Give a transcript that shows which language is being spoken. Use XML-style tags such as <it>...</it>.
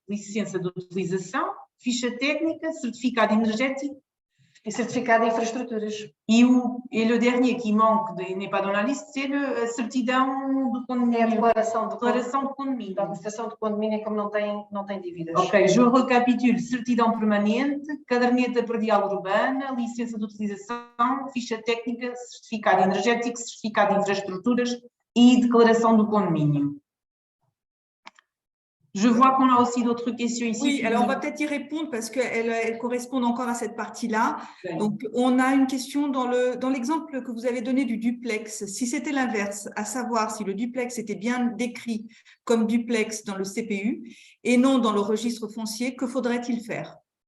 <pt>Licença de utilização, ficha técnica, certificado énergético.</pt> <fr>Et certificat d'infrastructures. Et le dernier qui manque, n'est pas dans la liste, c'est le certidão do condomínio.</fr> <pt>É a declaração de condomínio. A administração do condomínio, como não tem dívidas.</pt> <fr>Ok, je recapitule.</fr> <pt>Certidão permanente, caderneta predial urbana, licença de utilização, ficha técnica, certificado energético, certificado de infraestruturas e declaração do condomínio.</pt> <fr>Je vois qu'on a aussi d'autres questions ici. Oui, alors on va peut-être y répondre parce qu'elles correspondent encore à cette partie-là. Okay. Donc, on a une question dans l'exemple que vous avez donné du duplex. Si c'était l'inverse, à savoir si le duplex était bien décrit comme duplex dans le CPU et non dans le registre foncier, que faudrait-il faire?</fr>